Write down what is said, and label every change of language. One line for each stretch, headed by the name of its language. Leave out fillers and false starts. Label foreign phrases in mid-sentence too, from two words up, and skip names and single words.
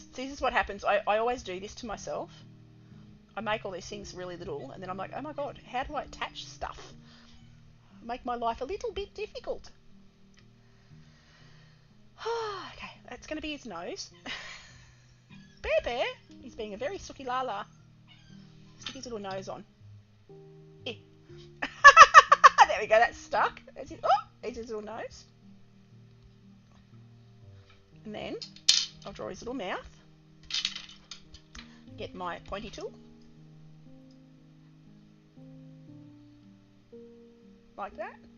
English: See, this is what happens. I always do this to myself. I make all these things really little, and then I'm like, oh my god, how do I attach stuff? Make my life a little bit difficult. Okay, that's going to be his nose. Bear, he's being a very sooky la-la. Stick his little nose on. Eh. There we go, that's stuck. There's his little nose. And then I'll draw his little mouth. Get my pointy tool. Like that.